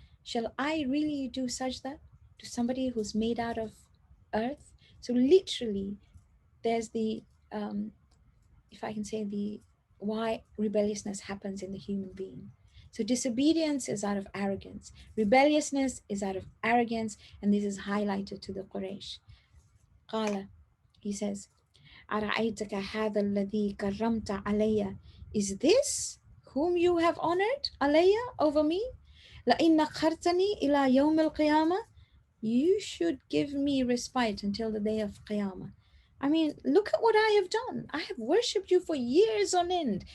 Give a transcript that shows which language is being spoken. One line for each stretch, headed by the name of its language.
English: Shall I really do sajda to somebody who's made out of earth? So literally, there's the, if I can say, the why rebelliousness happens in the human being. So disobedience is out of arrogance. Rebelliousness is out of arrogance, and this is highlighted to the Quraysh.
Arabic: قال,
English: he says,
Arabic: أَرَأَيْتَكَ هَذَا الَّذِي كَرَّمْتَ عَلَيَّ.
English: Is this whom you have honored, alayya, over me?
Arabic: لَإِنَّ أَخَّرْتَنِي إِلَى يَوْمِ الْقِيَامَةِ.
English: You should give me respite until the day of Qiyamah. I mean, look at what I have done. I have worshipped you for years on end.